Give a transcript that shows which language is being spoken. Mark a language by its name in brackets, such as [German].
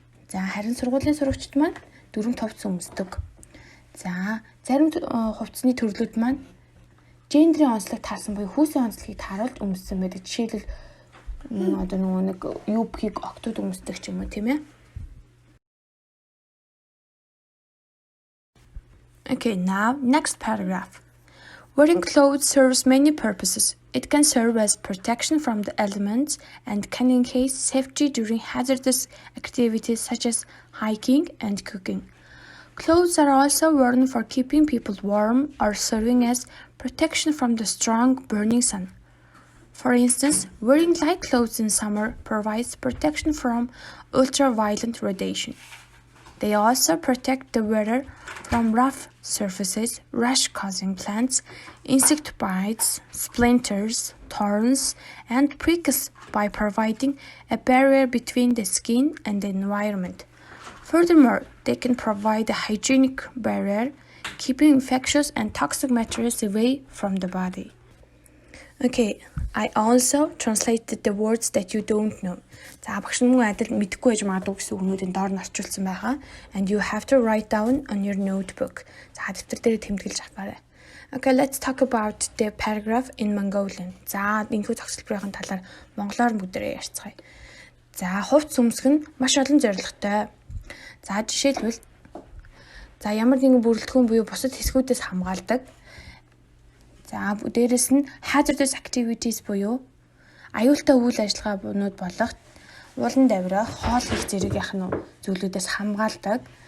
[Mongolian] За харин сургуулийн сурагчид маань дөрвөн хувцас өмсдөг. За зарим хувцсны төрлүүд маань гендрийн онцлог таарсан буюу хүүсийн онцлогийг тааруулж өмссөн байдаг. Жишээлбэл одоо нэг юбкийг октод өмсдөг ч юм уу тийм ээ. [English] Okay, now next paragraph. Wearing clothes serves many purposes. It can serve as protection from the elements and can encase safety during hazardous activities such as hiking and cooking. Clothes are also worn for keeping people warm or serving as protection from the strong burning sun. For instance, wearing light clothes in summer provides protection from ultraviolet radiation. They also protect the wearer from rough surfaces, rash-causing plants, insect bites, splinters, thorns, and pricks by providing a barrier between the skin and the environment. Furthermore, they can provide a hygienic barrier, keeping infectious and toxic materials away from the body. Okay, I also translated the words that you don't know. [Mongolian] За багш нь мөн адил мэдэхгүй байж магадгүй гэсэн үгнүүдийн доор нь орчуулсан байгаа. [English] And you have to write down on your notebook. [Mongolian] За дэвтэр дээр тэмдэглэж аваарай. [English] Okay, let's talk about the paragraph in Mongolian. [Mongolian] За энэхүү зохицлбарын талаар монголоор бүгдээрээ ярьцгаая. За хувцс өмсөх нь маш олон зорилготой. За жишээлбэл за ямар нэгэн бүрэлдэхүүн буюу бусад хэсгүүдээс хамгаалдаг. За дээрэс нь [English] hazardous activities [Mongolian] буюу аюултай үйл ажиллагаанууд болох уулан давирах, хоол хийх зэрэг зүйлүүдээс хамгаалдаг.